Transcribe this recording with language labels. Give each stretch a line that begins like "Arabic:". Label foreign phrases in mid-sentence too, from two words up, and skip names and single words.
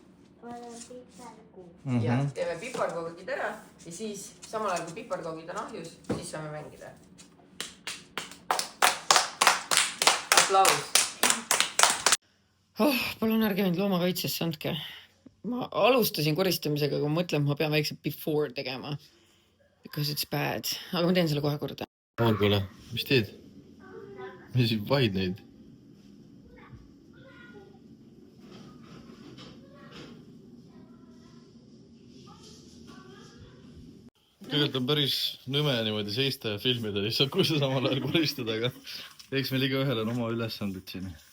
Estonian: Ja teeme piparkoogid ära ja siis samal ajal kui piparkoogid on ahjus, siis saame mängida. Aplaus. Palun ärge mind loomakaitsesse andke. Ma alustasin koristamisega, aga ma mõtlen, ma pean väikse before tegema.
English: Because it's bad.
Estonian: Aga ma teen selle kohe korda. Kuule, mis teed? Mis vahid neid? Tegelikult on päris nõme niimoodi seista ja filmida lihtsalt, kui sa samal ajal koristad, aga eks meil igaühel on oma ülesanded siin.